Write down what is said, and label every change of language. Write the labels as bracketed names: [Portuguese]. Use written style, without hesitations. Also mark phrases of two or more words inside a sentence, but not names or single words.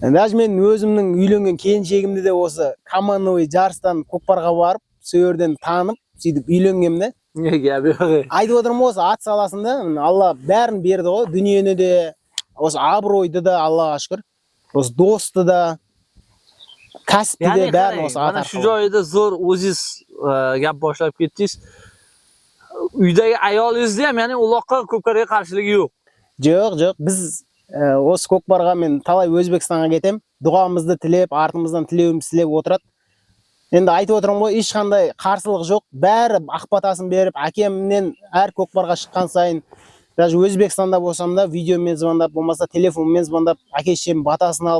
[Kazakh] Даже мен өзімнің үйленген келіншегімді де осы командный жарыстан көкпарға барып, сол жерден танып, сөйтіп үйленгенмін. Не гәп жоқ. Айтып отырмын осы ат саласында Алла бәрін берді ғой, дүниені де, осы абыройды да Аллаға шүкір. Осы досты да, кәсіпті де бәрін осы ат [Uzbek] Mana shu [Kazakh] арқылы. [Uzbek] joyda zo'r o'zingiz gap boshlab ketdingiz. Uydagi ayolingizda ham, ya'ni uloqqa ko'pkariga qarshiligi yo'q. [Kazakh] Жоқ, біз осы көкпарға мен талай Өзбекстанға кетем, дұғамызды тілеп, артымыздан тілеуіміз тілеп отырады. Енді айтып отырмын ғой, ешқандай қарсылық жоқ, бәрі ақбатасын беріп, әкемнен әр көкпарға шыққан сайын, даже Өзбекстанда болсам да видеомен звондап, болмаса телефонмен звондап, әке-шешем батасын алып.